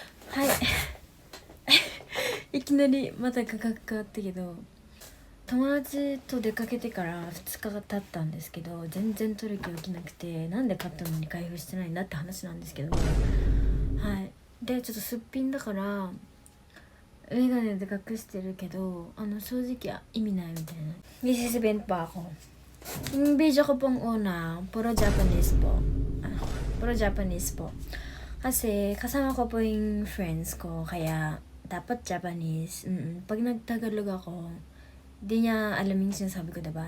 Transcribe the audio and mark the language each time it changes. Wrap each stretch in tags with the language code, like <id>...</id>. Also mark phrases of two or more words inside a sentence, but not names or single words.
<ja>はいいきなりまた価格変わったけど、友達と出かけてから2日が経ったんですけど、全然取る気起きなくて、なんで買ったのに開封してないんだって話なんですけど、はい。でちょっとすっぴんだからメガネで隠してるけど、正直意味ないみたいな.</ja> <tl>Nisisipin pa ako. Yung video ko pong una, puro Japanese po. Puro Japanese po. Kasi kasama ko po yung friends ko, kaya dapat Japanese. Pag nagtagalog ako, di niya alam yung sinasabi ko, diba?</tl>